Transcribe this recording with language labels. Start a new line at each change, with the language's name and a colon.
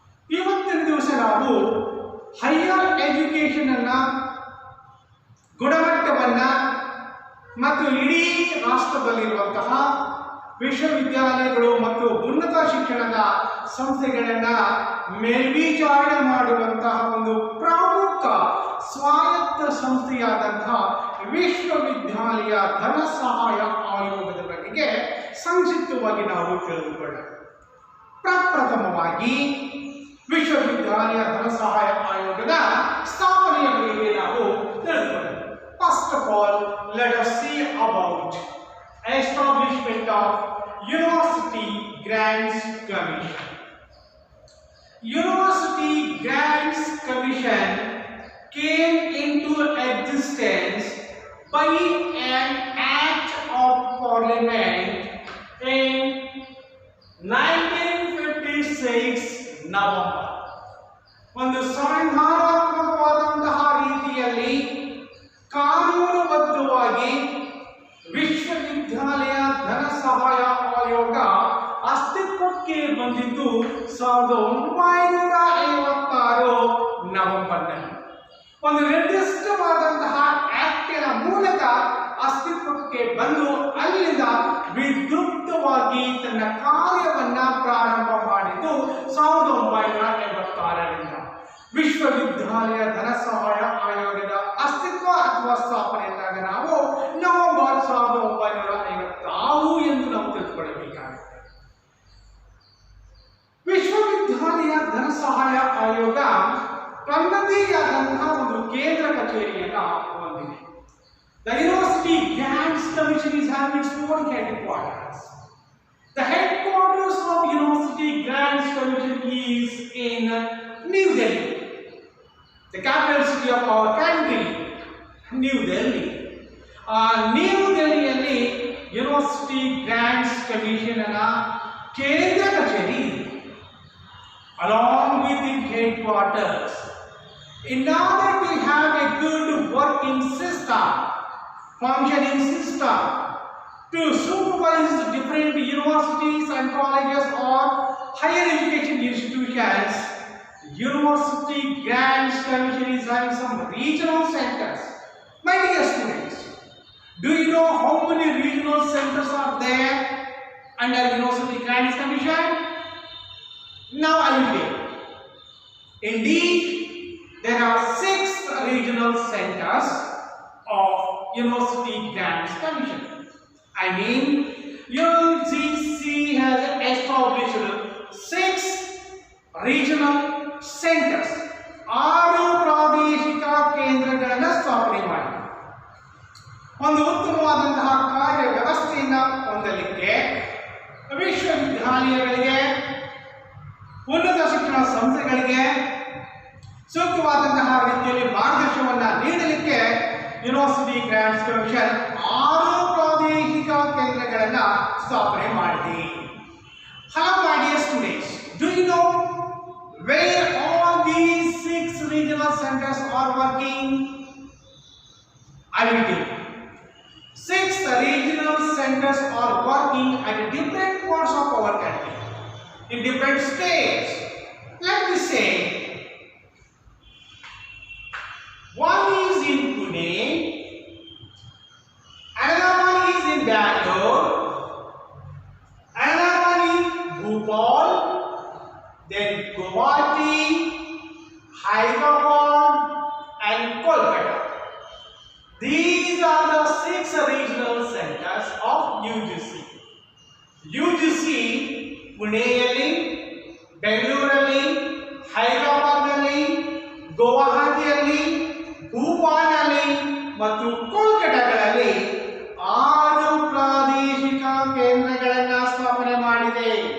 Kannada: ಇವತ್ತಿನ ದಿವಸ ನಾವು ಹೈಯರ್ ಎಜುಕೇಶನ್ ಅನ್ನ, ಗುಣಮಟ್ಟವನ್ನ ಮತ್ತು ಇಡೀ ರಾಷ್ಟ್ರದಲ್ಲಿರುವಂತಹ ವಿಶ್ವವಿದ್ಯಾಲಯಗಳು ಮತ್ತು ಉನ್ನತ ಶಿಕ್ಷಣದ ಸಂಸ್ಥೆಗಳನ್ನ ಮೇಲ್ವಿಚಾರಣೆ ಮಾಡುವಂತಹ ಒಂದು ಪ್ರಮುಖ ಸ್ವಾಯತ್ತ ಸಂಸ್ಥೆಯಾದಂತಹ ವಿಶ್ವವಿದ್ಯಾಲಯ ಧನ ಸಹಾಯ ಆಯೋಗದ ಬಗೆಗೆ ಸಂಕ್ಷಿಪ್ತವಾಗಿ ನಾವು ತಿಳಿದುಕೊಳ್ಳೋಣ. ಪ್ರಪ್ರಥಮವಾಗಿ ವಿಶ್ವವಿದ್ಯಾಲಯ ಧನ ಸಹಾಯ ಆಯೋಗದ ಸ್ಥಾಪನೆಯ ಬಗ್ಗೆ ನಾವು ತಿಳಿದುಕೊಳ್ಳೋಣ.
English: First of all, let us see about establishment of University Grants Commission. University Grants Commission came into existence by an Act of Parliament in 1956 November.
Kannada: ಒಂದು ಸಂವಿಧಾನಾತ್ಮಕವಾದಂತಹ ರೀತಿಯಲ್ಲಿ ಕಾನೂನುಬದ್ಧವಾಗಿ ವಿಶ್ವವಿದ್ಯಾಲಯ ಧನ ಸಹಾಯ ಆಯೋಗ ಅಸ್ತಿತ್ವಕ್ಕೆ ಬಂದಿದ್ದು 1956 ನವೆಂಬರ್ನಲ್ಲಿ. ಒಂದು ನಿರ್ದಿಷ್ಟವಾದಂತಹ ಆಕ್ಟಿನ ಮೂಲಕ ಅಸ್ತಿತ್ವಕ್ಕೆ ಬಂದು ಅಲ್ಲಿಂದ ವಿದ್ಯುಕ್ತವಾಗಿ ತನ್ನ ಕಾರ್ಯವನ್ನ ಪ್ರಾರಂಭ ಮಾಡಿದ್ದು 1986ರಿಂದ. ವಿಶ್ವವಿದ್ಯಾಲಯ ಧನ ಸಹಾಯ ಆಯೋಗದ ಅಸ್ತಿತ್ವ ಅಥವಾ ಸ್ಥಾಪನೆ ಎಂದಾಗ ನಾವು ನವೆಂಬರ್ 1956 ಎಂದು ನಾವು ತಿಳ್ಕೊಳ್ಳಬೇಕಾಗುತ್ತೆ. ವಿಶ್ವವಿದ್ಯಾಲಯ ಧನ ಸಹಾಯ ಆಯೋಗ ತನ್ನದೇ ಆದಂತಹ ಒಂದು ಕೇಂದ್ರ ಕಚೇರಿಯನ್ನ ಹೊಂದಿದೆ.
English: The University Grants Commission is having its own headquarters. The headquarters of University Grants Commission is in New Delhi, the capital city of our country, New Delhi.
Kannada: New ಡೆಲ್ಲಿಯಲ್ಲಿ university grants commission ಅನ್ನ ಕೇಂದ್ರ ಕಚೇರಿ ಇದೆ.
English: Along with the headquarters, in order to have a good working system, functioning system, to supervise different universities and colleges or higher education institutions, University Grants Commission is having some regional centers. My dear students, do you know how many regional centers are there under University Grants Commission? Now I will tell. Indeed, there are 6 regional centers of University Grants Commission. I mean, UGC has established 6 regional centers.
Kannada: 6 ಪ್ರಾದೇಶಿಕ ಕೇಂದ್ರಗಳನ್ನು ಸ್ಥಾಪನೆ ಮಾಡಿದೆ. ಒಂದು ಉತ್ತಮವಾದಂತಹ ಕಾರ್ಯ ವ್ಯವಸ್ಥೆಯನ್ನು ಹೊಂದಲಿಕ್ಕೆ ವಿಶ್ವವಿದ್ಯಾಲಯಗಳಿಗೆ, ಉನ್ನತ ಶಿಕ್ಷಣ ಸಂಸ್ಥೆಗಳಿಗೆ ಸೂಕ್ತವಾದಂತಹ ರೀತಿಯಲ್ಲಿ ಮಾರ್ಗದರ್ಶನವನ್ನು ನೀಡಲಿಕ್ಕೆ ಯೂನಿವರ್ಸಿಟಿ ಗ್ರಾಂಟ್ಸ್ ಕಮಿಷನ್ 6 ಪ್ರಾದೇಶಿಕ ಕೇಂದ್ರಗಳನ್ನು ಸ್ಥಾಪನೆ ಮಾಡಿದೆ.
English: Hello my dear students, do you know where all these 6 regional centers are working? I will tell you. 6 regional centers are working at different parts of our country, in different states. Let me say, one is in Pune, another one is in Bangalore, another one in Bhopal, then Guwahati, Hyderabad and Kolkata. These are the 6 regional centers of UGC.
Kannada: UGC ಪುಣೆಯಲ್ಲಿ, ಬೆಂಗಳೂರಲ್ಲಿ, ಹೈದರಾಬಾದ್ನಲ್ಲಿ, ಗುವಾಹಟಿಯಲ್ಲಿ, ಭೂಪಾಲ್ನಲ್ಲಿ ಮತ್ತು ಕೋಲ್ಕತ್ತಾಗಳಲ್ಲಿ 6 ಪ್ರಾದೇಶಿಕ ಕೇಂದ್ರಗಳನ್ನು ಸ್ಥಾಪನೆ ಮಾಡಿದೆ.